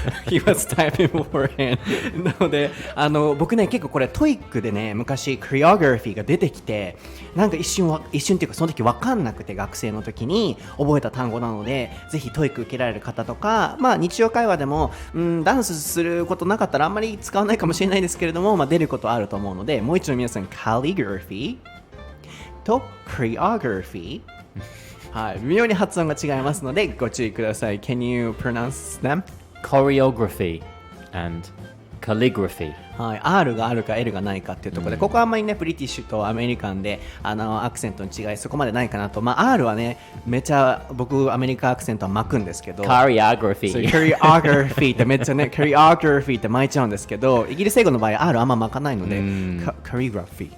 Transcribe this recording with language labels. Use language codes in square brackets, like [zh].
[en] He was typing beforehand [ja] なので僕ね結構これトイックでね昔 choreography が出てきて、なんか一瞬っていうかその時分かんなくて学生の時に覚えた単語なので、ぜひトイック受けられる方とか、日常会話でもダンスすることなかったらあんまり使わないかもしれないですけれども、出ることあると思うので、もう一度皆さん calligraphy と choreography はい、微妙に発音が違いますのでご注意ください。 [en] Can you pronounce them? Choreography and calligraphy. [ja] はい、R があるか L がないかっていうところで、ここはあんまりねブリティッシュとアメリカンでアクセントの違いそこまでないかなと。 R はねめちゃ僕アメリカアクセントは巻くんですけど、 Choreography ってめっちゃねChoreography って巻いちゃうんですけど、イギリス英語の場合 R あんま巻かないのでChoreography